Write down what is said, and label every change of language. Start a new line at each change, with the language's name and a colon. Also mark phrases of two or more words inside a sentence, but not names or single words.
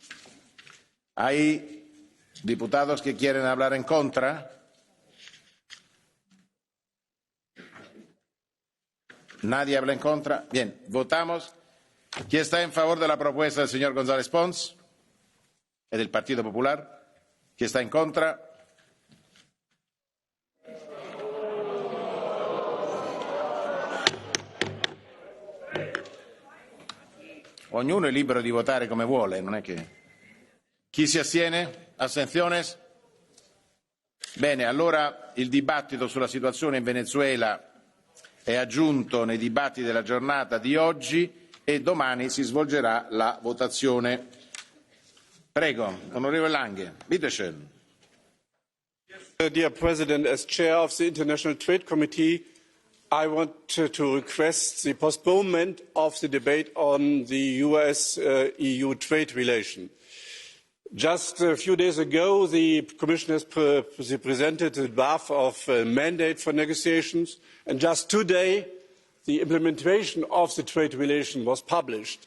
Spanish: ¿Hay diputados que quieren hablar en contra? ¿Nadie habla en contra? Bien, votamos. ¿Quién está en favor de la propuesta del señor González Pons? ¿Es del Partido Popular? ¿Quién está en contra?
Italian: Ognuno è libero di votare come vuole, non è che... Chi si astiene? Astensiones? Bene, allora il dibattito sulla situazione in Venezuela è aggiunto nei dibattiti della giornata di oggi e domani si svolgerà la votazione. Prego, onorevole Lange,
German: bitte schön.
English: Dear President, as chair of the International Trade Committee, I want to request the postponement of the debate on the US-EU trade relation. Just a few days ago, the Commission has presented a draft of a mandate for negotiations, and just today, the implementation of the trade relation was published.